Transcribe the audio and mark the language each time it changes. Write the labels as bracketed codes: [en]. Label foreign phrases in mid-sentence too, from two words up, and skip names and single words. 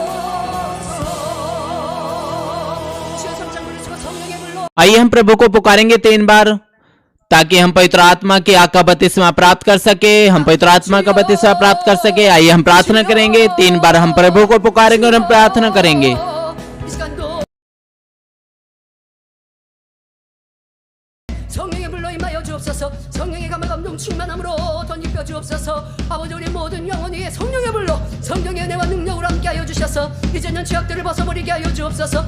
[hi] आइए हम प्रभु को पुकारेंगे 3 बार ताकि हम पवित्र आत्मा की आका बपतिस्मा प्राप्त कर सके। हम पवित्र आत्मा का बपतिस्मा प्राप्त कर सके। आइए हम प्रार्थना करेंगे। 3 बार हम प्रभु को पुकारेंगे और हम प्रार्थना करेंगे। [ko] 성령의 불로 임하여 주옵소서. 성령의 감화감동 충만함으로 덧입혀 주옵소서. 아버지 우리 모든 영혼 위에 성령의 불로 성령의 은혜와 능력으로 함께하여 주셔서 이제는 죄악들을 벗어버리게 하여 주옵소서.